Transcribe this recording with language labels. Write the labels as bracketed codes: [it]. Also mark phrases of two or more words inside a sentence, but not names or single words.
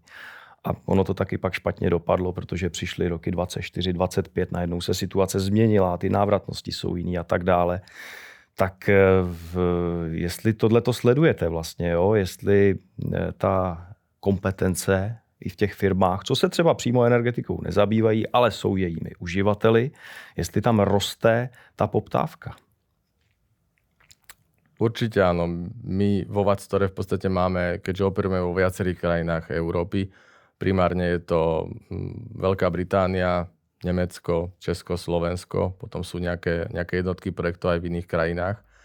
[cs] A ono to taky pak špatně dopadlo, protože přišly roky 24, 25, najednou se situace změnila, ty návratnosti jsou jiný a tak dále. Tak jestli tohleto sledujete vlastně, jo? Jestli ta kompetence i v těch firmách, co se třeba přímo energetikou nezabývají, ale jsou jejími uživateli, jestli tam roste ta poptávka. [sk] Určite áno. My vo Vatstore v podstate máme, keďže operujeme vo viacerých krajinách Európy, primárne je to Veľká Británia, Nemecko, Česko, Slovensko, potom sú nejaké jednotky projektov aj v iných krajinách.